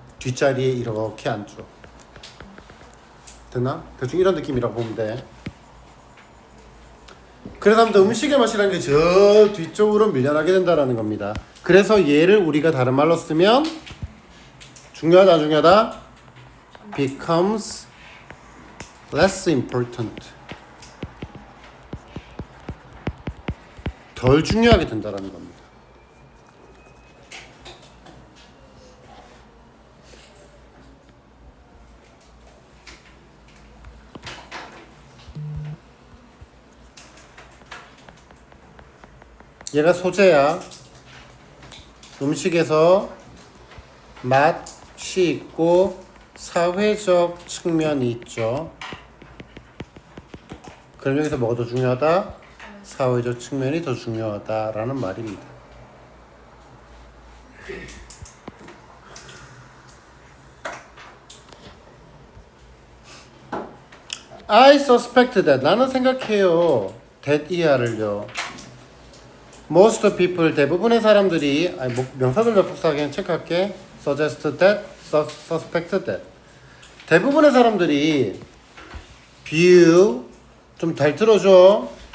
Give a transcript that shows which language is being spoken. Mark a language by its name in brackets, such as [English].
[Korean] 뒷자리에 이렇게 앉죠. 됐나? 대충 이런 느낌이라고 보면 돼. 그래서 아무튼 음식의 맛이라는 게 저 뒤쪽으로 밀려나게 된다는 겁니다. 그래서 얘를 우리가 다른 말로 쓰면 중요하다 안 중요하다? [English] becomes less important. [Korean] 덜 중요하게 된다는 겁니다. 얘가 소재야. 음식에서 맛이 있고 사회적 측면이 있죠. 그럼 여기서 뭐가 더 중요하다? 사회적 측면이 더 중요하다라는 말입니다. [English] I suspect that. [Korean] 나는 생각해요. [English] that [Korean] 이하를요. [English] Most people, [Korean] 대부분의 사람들이, 아니, 명사들 접속사 그냥 체크할게. [English] Suggest that, suspect that. [Korean] 대부분의 사람들이 view, 좀 잘 들어줘.